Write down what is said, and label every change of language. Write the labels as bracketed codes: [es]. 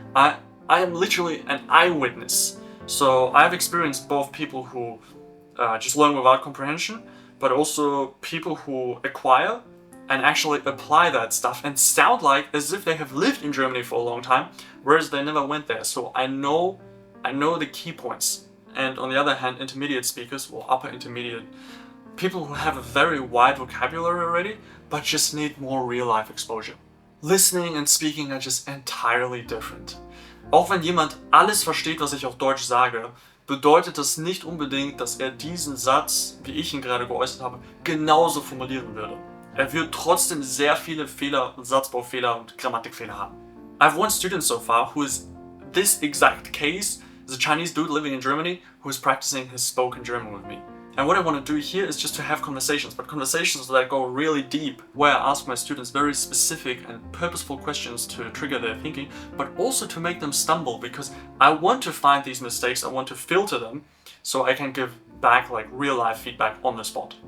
[en] I am literally an eyewitness. So I've experienced both people who just learn without comprehension, but also people who acquire and actually apply that stuff and sound like as if they have lived in Germany for a long time, whereas they never went there. So I know the key points. And on the other hand, intermediate speakers or upper intermediate People who have a very wide vocabulary already, but just need more real-life exposure. Listening and speaking are just entirely different. [de] Auch wenn jemand alles versteht, was ich auf Deutsch sage, bedeutet das nicht unbedingt, dass er diesen Satz, wie ich ihn gerade geäußert habe, genauso formulieren würde. Er wird trotzdem sehr viele Fehler, Satzbaufehler und Grammatikfehler haben. [en] I have one student so far who is this exact case, is a Chinese dude living in Germany who is practicing his spoken German with me. And what I want to do here is just to have conversations, but conversations that go really deep, where I ask my students very specific and purposeful questions to trigger their thinking, but also to make them stumble, because I want to find these mistakes, I want to filter them, so I can give back like real life feedback on the spot.